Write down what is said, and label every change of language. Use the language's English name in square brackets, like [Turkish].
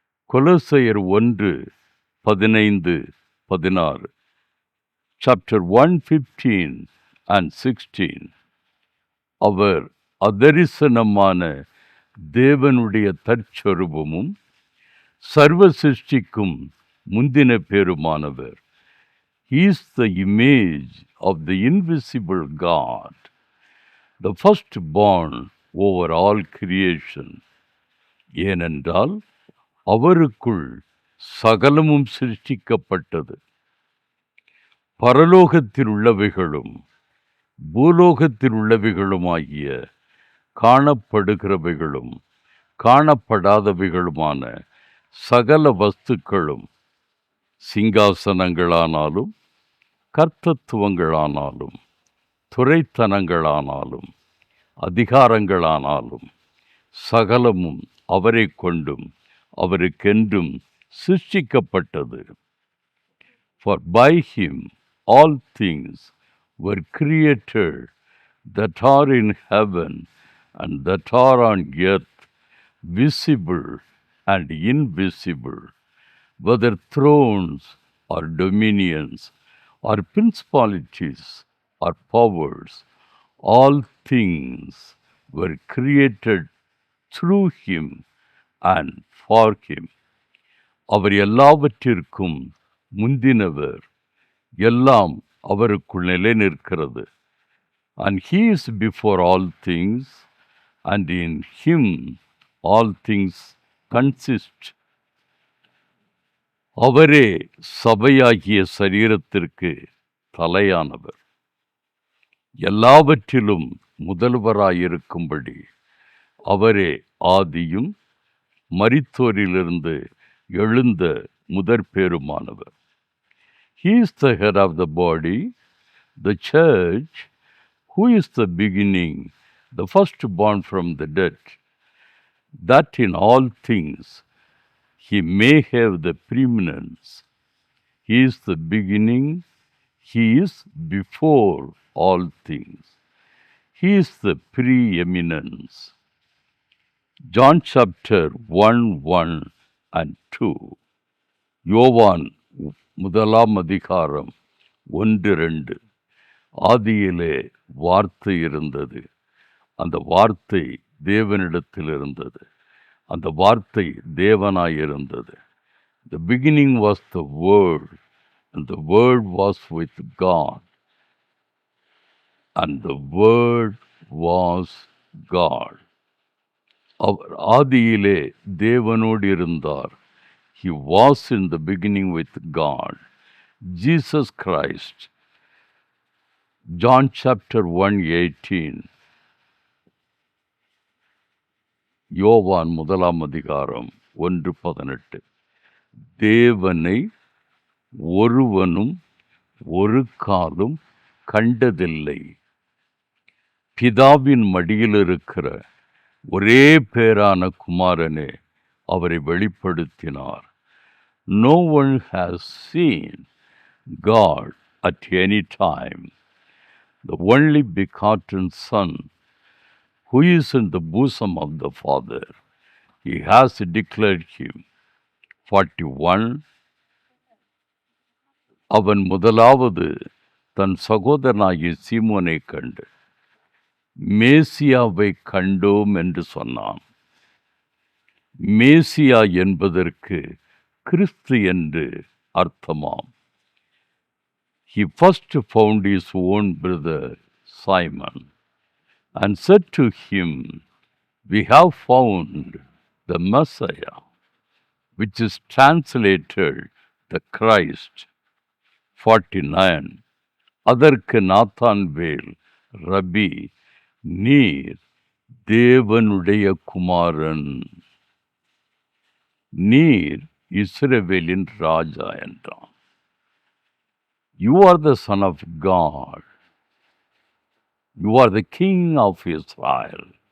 [Tamil] கொலோசையர் 1:15-16. [English] Chapter 1:15 and 16. [Tamil] அவர் அதரிசனமான தேவனுடைய தற்சொரூபமும் சர்வ சிருஷ்டிக்கும் முந்தின பேருமானவர். [English] He is the image of the invisible God, the firstborn over all creation. [Tamil] ஏனென்றால் அவருக்குள் சகலமும் சிருஷ்டிக்கப்பட்டது. பரலோகத்தில் உள்ளவைகளும் பூலோகத்தில் உள்ளவைகளுமாகிய காணப்படுகிறவைகளும் காணப்படாதவைகளுமான சகல வஸ்துக்களும், சிங்காசனங்களானாலும் கர்த்தத்துவங்களானாலும் துரைத்தனங்களானாலும் அதிகாரங்களானாலும் சகலமும் அவரை கொண்டும் அவருக்கென்றும் சிருஷ்டிக்கப்பட்டது. [English] For by him all things were created that are in heaven and that are on earth, visible and invisible, whether thrones or dominions or principalities or powers. All things were created through him and for him. [Tamil] அவர் எல்லாவற்றிற்கும் முந்தினவர், எல்லாம் அவருக்குள் நிலை நிற்கிறது. [English] And he is before all things, and in him all things consist. [Tamil] அவரே சபையாகிய சரீரத்திற்கு தலையானவர், எல்லாவற்றிலும் முதல்வராயிருக்கும்படி அவரே ஆதியும் மரித்தோரிலிருந்து எழுந்த முதற்பேருமானவர். [English] He is the head of the body, the church, who is the beginning, the firstborn from the dead, that in all things he may have the preeminence. He is the beginning, he is before all things. He is the preeminence. John chapter 1:1 and 2. [Tamil] யோவான் முதலாம் அதிகாரம் 1-2. ஆதியிலே வார்த்தை இருந்தது, அந்த வார்த்தை தேவனிடத்தில் இருந்தது, அந்த வார்த்தை தேவனாயிருந்தது. [English] The beginning was the word, and the word was with God, and the word was God. [Tamil] அவர் ஆதியிலே தேவனோடு இருந்தார். [English] He was in the beginning with God. Jesus Christ. John chapter 1:18. [Tamil] யோவான் முதலாம் அதிகாரம் 1:18. தேவனை ஒருவனும் ஒரு காலும் கண்டதில்லை. பிதாவின் மடியில் இருக்கிற ஒரே பேரான குமாரனே அவரை வெளிப்படுத்தினார். [English] No one has seen God at any time. The only begotten Son, who is in the bosom of the Father, he has declared him. 41. [Tamil] அவன் முதலாவது தன் சகோதரனாகிய சீமோனை கண்டு மேசியாவை கண்டோம் என்று சொன்னான். மேசியா என்பதற்கு கிறிஸ்து என்று அர்த்தமாம். [English] He first found his own brother Simon and said to him, "We have found the Messiah," which is translated the Christ. 49. [Tamil] அதற்கு நாத்தான்வேல், ரபி, நீர் தேவனுடைய குமாரன், நீர் இஸ்ரவேலின் ராஜா என்றான். [English] You are the Son of God. You are the King of Israel.